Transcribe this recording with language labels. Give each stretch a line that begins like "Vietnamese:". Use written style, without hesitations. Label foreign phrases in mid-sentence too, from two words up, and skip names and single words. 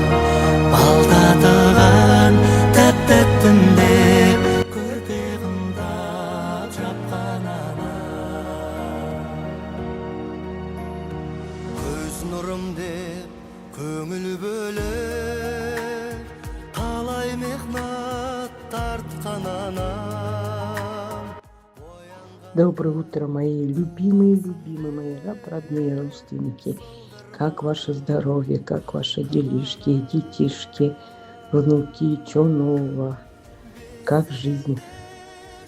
Kazakh: Балдатыған тәп-тәттім деп көрпе қымтап жапқан анам. Көз нұрым деп көңіл бөліп, талай мехнат тартқан анам.
Russian: Доброе утро, мои любимые, мои родные родственники. Как ваше здоровье, как ваши делишки, детишки, внуки, чё нового, как жизнь?